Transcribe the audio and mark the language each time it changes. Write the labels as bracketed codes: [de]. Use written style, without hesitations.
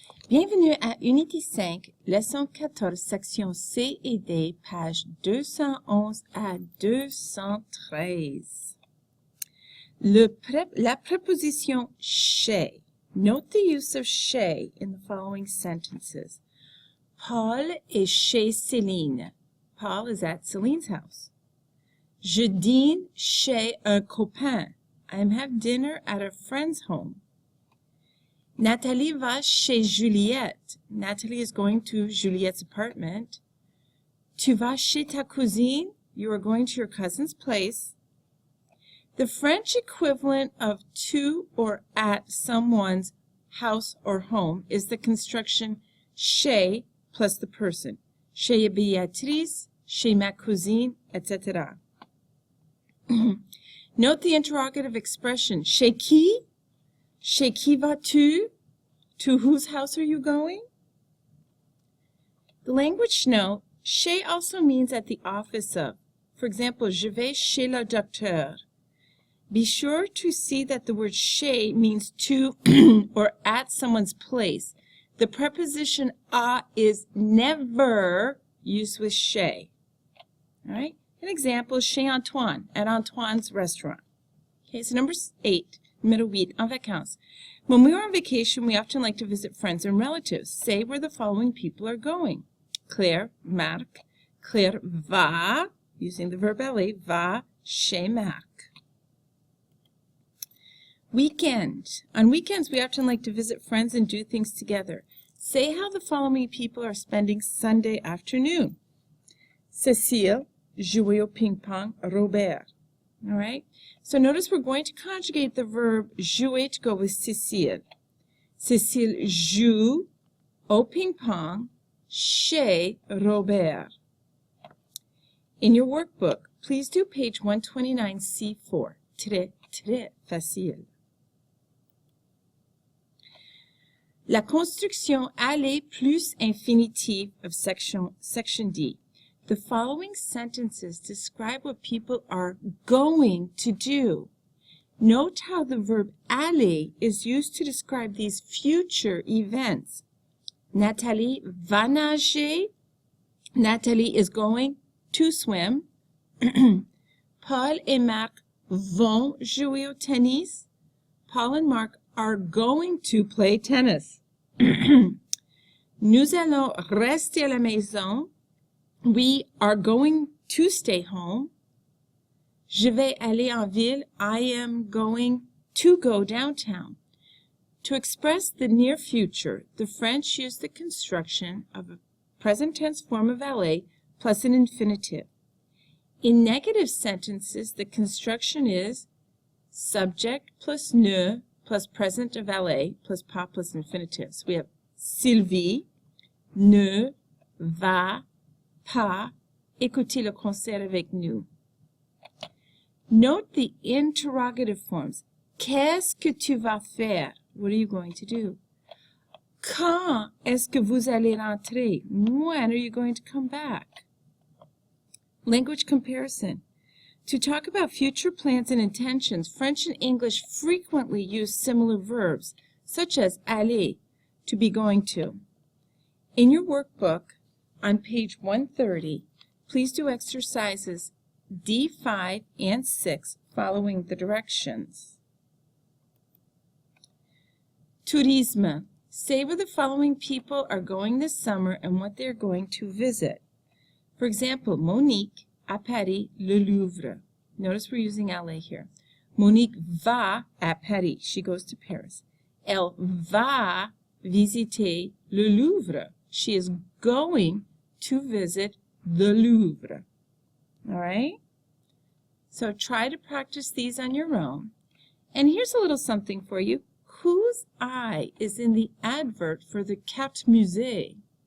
[fr] Bienvenue à Unité 5, leçon 14, section C et D, pages 211 à 213. La préposition chez. [en] Note the use of chez in the following sentences. [fr] Paul est chez Céline. [en] Paul is at Celine's house. [fr] Je dîne chez un copain. [en] I am having dinner at a friend's home. [fr] Nathalie va chez Juliette. [en] Nathalie is going to Juliette's apartment. [fr] Tu vas chez ta cousine. [en] You are going to your cousin's place. The French equivalent of to or at someone's house or home is the construction chez plus the person. [fr] Chez Béatrice, chez ma cousine, etc. [en] Note the interrogative expression, [fr] chez qui? Chez qui vas-tu? [en] To whose house are you going? The language note, chez also means at the office of. For example, [fr] je vais chez le docteur. [en] Be sure to see that the word chez means to or at someone's place. The preposition à is never used with chez. All right? An example, chez Antoine, at Antoine's restaurant. Okay, so number 8, [fr] numéro 8, en vacances. [en] When we are on vacation, we often like to visit friends and relatives. Say where the following people are going. [fr] Claire, Marc. Claire va, [en] using the verb aller, [fr] va chez Marc. [en] Weekend. On weekends, we often like to visit friends and do things together. Say how the following people are spending Sunday afternoon. [fr] Cécile, jouer au ping-pong, Robert. [en] All right? So notice we're going to conjugate the verb jouer to go with Cécile. [fr] Cécile joue au ping-pong chez Robert. [en] In your workbook, please do page 129, C4. [fr] Très, très facile. La construction aller plus [en] infinitive of section D. The following sentences describe what people are going to do. Note how the verb aller is used to describe these future events. [fr] Nathalie va nager. [en] Nathalie is going to swim. [fr] Paul et Marc vont jouer au tennis. [en] Paul and Marc are going to play tennis. [fr] Nous allons rester à la maison. [en] We are going to stay home. [fr] Je vais aller en ville. [en] I am going to go downtown. To express the near future, the French use the construction of a present tense form of aller plus an infinitive. In negative sentences, the construction is subject plus ne plus present of aller plus pas plus infinitive. So we have [fr] Sylvie ne va pas écouter le concert avec nous. [en] Note the interrogative forms. [fr] Qu'est-ce que tu vas faire? [en] What are you going to do? [fr] Quand est-ce que vous allez rentrer? [en] When are you going to come back? Language comparison. To talk about future plans and intentions, French and English frequently use similar verbs, such as aller, to be going to. In your workbook, on page 130, please do exercises D5 and 6 following the directions. Tourisme. Say where the following people are going this summer and what they are going to visit. For example, Monique à Paris, le Louvre. Notice we're using aller here. [fr] Monique va à Paris. [en] She goes to Paris. [fr] Elle va visiter le Louvre. [en] She is going to visit the Louvre. All right? So try to practice these on your own. And here's a little something for you. Whose eye is in the advert for the Carte Musée?